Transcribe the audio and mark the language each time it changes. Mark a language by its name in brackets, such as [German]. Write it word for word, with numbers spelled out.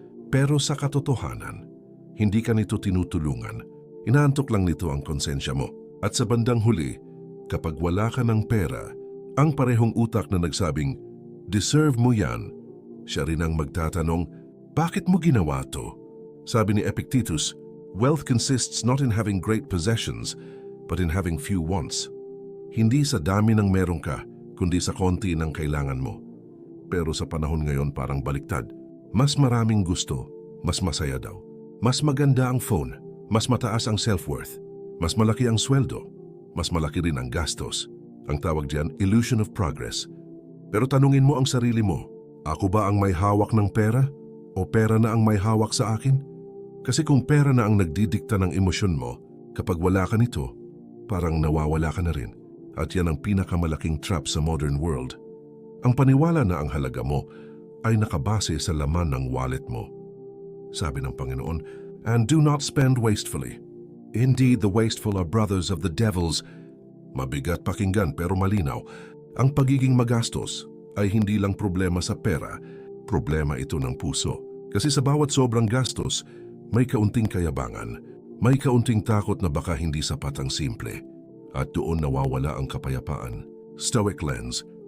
[Filipino] Pero sa katotohanan, hindi ka nito tinutulungan. Inaantok lang nito ang konsensya mo. At sa bandang huli, kapag wala ka ng pera, ang parehong utak na nagsabing, deserve mo yan, siya rin ang magtatanong, bakit mo ginawa to? Sabi ni [English] Epictetus, wealth consists not in having great possessions, but in having few wants. [Filipino] Hindi sa dami ng meron ka, kundi sa konti ng kailangan mo. Pero sa panahon ngayon parang baliktad. Mas maraming gusto, mas masaya daw. Mas maganda ang phone, mas mataas ang self-worth, mas malaki ang sweldo, mas malaki rin ang gastos. Ang tawag diyan, [English] illusion of progress. [Filipino] Pero tanungin mo ang sarili mo, ako ba ang may hawak ng pera? O pera na ang may hawak sa akin? Kasi kung pera na ang nagdidikta ng emosyon mo, kapag wala ka nito, parang nawawala ka na rin. At yan ang pinakamalaking trap sa modern world. Ang paniwala na ang halaga mo ay nakabase sa laman ng wallet mo. Sabi ng Panginoon, [English] and do not spend wastefully. Indeed, the wasteful are brothers of the devils. [Filipino] Mabigat pakinggan pero malinaw. Ang pagiging magastos ay hindi lang problema sa pera, problema ito ng puso. Kasi sa bawat sobrang gastos, may kaunting kayabangan, may kaunting takot na baka hindi sapat ang simple. At doon nawawala ang kapayapaan. [English] Stoic lens.